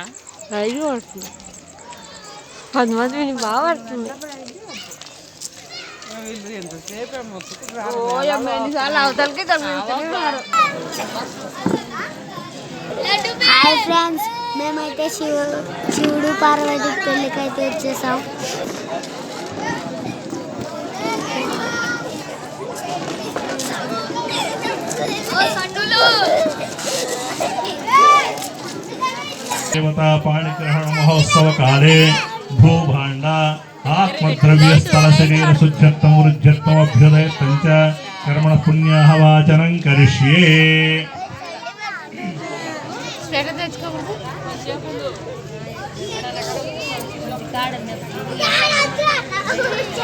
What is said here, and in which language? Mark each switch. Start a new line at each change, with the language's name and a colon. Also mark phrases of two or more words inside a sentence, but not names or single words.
Telugu: లైట్ పడుతుంది. 10 మంది బాగా పడుతుంది.
English: Hi friends,
Telugu: మేమైతే శివుడు పార్వతి పెళ్ళికైతే వచ్చేసాం.
Sanskrit: देवता पाणिग्रहण महोत्सव काले भूभाण्ड आत्मद्रव्य स्थल शरीर शुद्धत्वं वृद्ध्यत्वम् अभ्युदयत्वं च कर्मण पुण्याः वाचनं करिष्ये.